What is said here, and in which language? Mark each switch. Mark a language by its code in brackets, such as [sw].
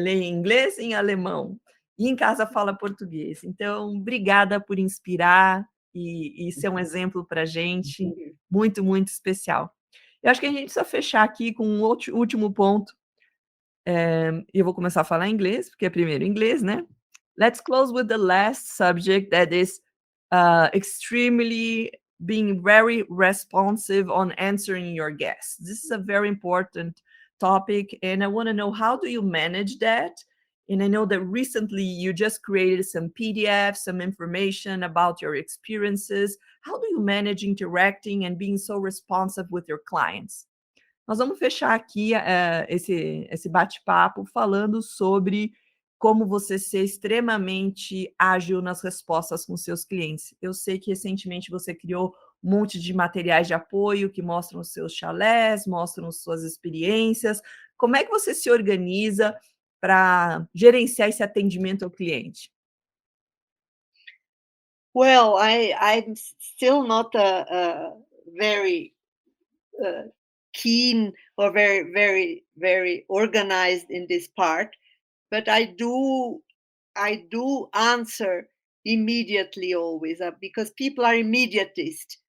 [pt] Lê em inglês e em alemão. E em casa fala português. Então, obrigada por inspirar e ser um exemplo para a gente. Muito, muito especial. Eu acho que a gente precisa fechar aqui com um último ponto. Eu vou começar a falar inglês, porque é primeiro inglês, né? [en] Let's close with the last subject that is extremely being very responsive on answering your guests. This is a very important topic, and I want to know, how do you manage that? And I know that recently you just created some PDFs, some information about your experiences. How do you manage interacting and being so responsive with your clients? [pt] Nós vamos fechar aqui esse bate-papo falando sobre como você ser extremamente ágil nas respostas com seus clientes. Eu sei que recentemente você criou um monte de materiais de apoio que mostram os seus chalés, mostram suas experiências. Como é que você se organiza para gerenciar esse atendimento ao cliente? [en] Well, I'm still not a very keen or very organized in this part, but I do answer immediately always, because people are immediatist.